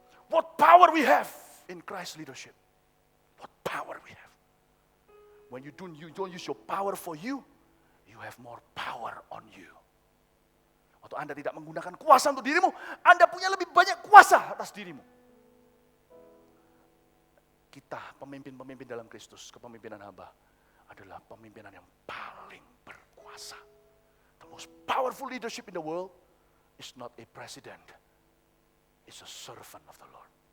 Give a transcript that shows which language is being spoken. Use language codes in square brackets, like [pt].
[en] What power we have in Christ leadership. What power we have. When you don't use your power for you, you have more power on you. [id] Waktu Anda tidak menggunakan kuasa untuk dirimu, Anda punya lebih banyak kuasa atas dirimu. Kita pemimpin-pemimpin dalam Kristus, kepemimpinan hamba, adalah pemimpinan yang paling berkuasa. [en] The most powerful leadership in the world is not a president, it's a servant of the Lord.